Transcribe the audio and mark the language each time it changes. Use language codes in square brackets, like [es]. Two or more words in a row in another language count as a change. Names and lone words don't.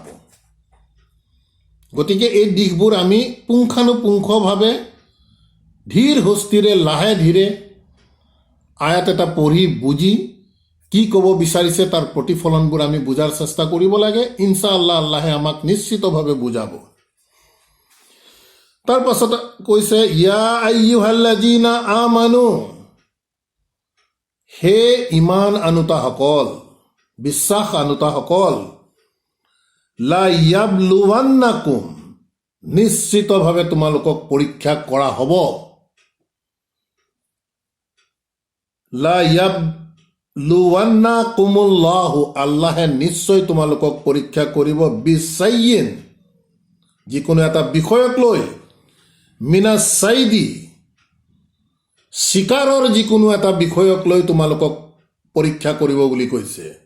[as] গতিকে এই দিশবোৰ আমি পুংখানুপুংখভাৱে ধীৰ হস্তিৰে লাহে ধীৰে আয়াত এটা পঢ়ি বুজি কি ক'ব বিচাৰিছে তাৰ প্ৰতিফলনবোৰ আমি বুজাৰ চেষ্টা কৰিব লাগে। [ar] إن شاء الله [as] আল্লাহে আমাক নিশ্চিতভাৱে বুজাব। তাৰ পাছত কৈছে, [ar] يا أيها الذين آمنوا, [as] হে ইমান আনুতাসকল, বিশ্বাস আনুতাসকল, [ar] ليبلونكم, [as] নিশ্চিতভাৱে তোমালোকক পৰীক্ষা কৰা হ'ব। [ar] ليبلونكم الله, [as] আল্লাহে নিশ্চয় তোমালোকক পৰীক্ষা কৰিব, বিছাইয়িন, যিকোনো এটা বিষয়ক লৈ, [ar] من الصيد, [as] চিকাৰৰ যিকোনো এটা বিষয়ক লৈ তোমালোকক পৰীক্ষা কৰিব বুলি কৈছে।